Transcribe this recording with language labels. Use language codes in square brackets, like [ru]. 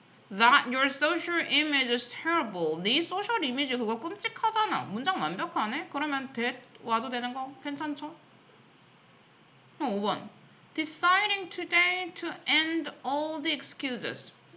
[en] That your social image is terrible. [ko] 네 소셜 이미지 그거 끔찍하잖아. 문장 완벽하네? 그러면 와도 되는 거 괜찮죠? 5번. [en] Deciding today to end all the excuses.